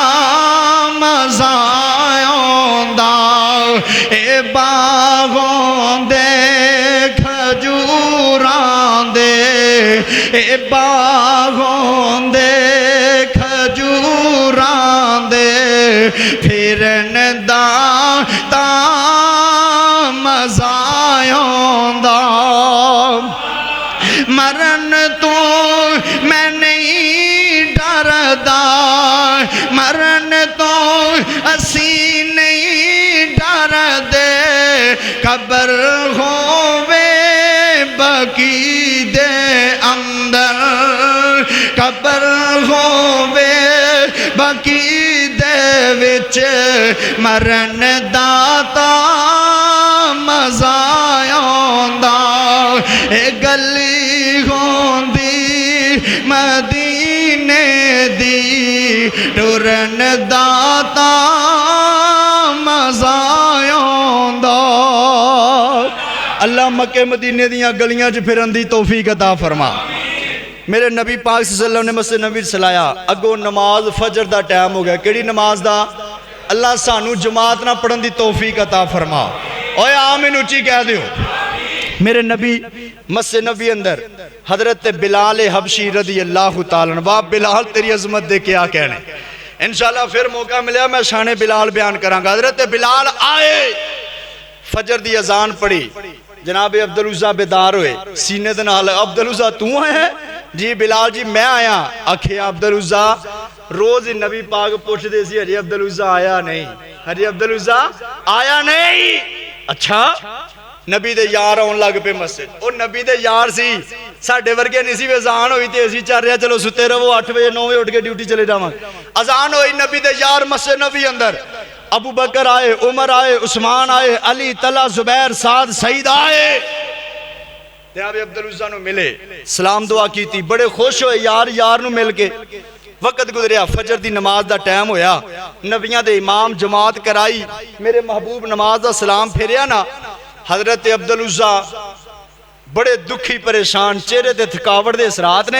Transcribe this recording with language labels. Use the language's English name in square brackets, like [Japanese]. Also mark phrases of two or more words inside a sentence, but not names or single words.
[Punjabi] مزایوں دا اے باغوں دے کھجوراں دے اے باغوں دے کھجوراں دے پھرن داتا مزایوں دا مرن تو میں نہیں ڈردا مرن تو اسی نہیں ڈردے قبر ہووے بقی دے اندر قبر ہووے بقی وچ مرن دا تاں مزہ آؤندا اے گلی ہوندی مدینے دی ٹرن دا تاں مزہ آؤندا. اللہ مکے مدینے دیاں گلیاں چ پھرن دی توفیق عطا فرما. میرے نبی پاک [Arabic] صلى الله عليه وسلم [Punjabi] نے مسجد نبی اگوں نماز فجر کا ٹائم ہو گیا۔ کیہڑی نماز کا? اللہ سانوں جماعت نہ پڑھن کی توفیق عطا فرما. اوئے آمین اچی کہہ دیو۔ میرے نبی مسجد نبی اندر حضرت بلال حبشی [Arabic] رضي الله تعالى عنه. [Punjabi] واہ بلال تیری عظمت دے کیا کہنے. [Arabic] إن شاء الله [Punjabi] پھر موقع ملے میں شانِ بلال بیان کراں گا. حضرت بلال آئے، فجر کی اذان پڑھی، جناب عبد العزیٰ بیدار ہوئے سینے دے نال. عبد العزیٰ تو آیا؟ جی بلال جی میں آیا. آکھیا عبد العزیٰ روز نبی پاک پوچھتے سی ہجے عبد العزیٰ آیا نہیں، ہجے عبد العزیٰ آیا نہیں. اچھا نبی دے یار آؤن لگ پئے مسجد. وہ نبی دے یار سی، ساڈے ورگے نہیں سی۔ اذان ہوئی تو اسیں چل رہا چلو ستے رہو، 8 بجے 9 بجے اٹھ کے ڈیوٹی چلے جاواں گے. اذان ہوئی، نبی دے یار مسجد نبی اندر. ابو بکر آئے، عمر آئے، عثمان آئے، علی، طلحہ، زبیر، سعد، سعید آئے. جناب عبد العزیٰ نوں ملے، سلام دعا کی، بڑے خوش ہوئے یار یار نوں مل کے. وقت گزریا، فجر کی نماز کا ٹائم ہویا، نبیاں دے امام جماعت کرائی، میرے محبوب نماز کا سلام پھیریا نا. حضرت عبد العزیٰ بڑے دکھی پریشان، چہرے تے تھکاوٹ دے اثرات نے.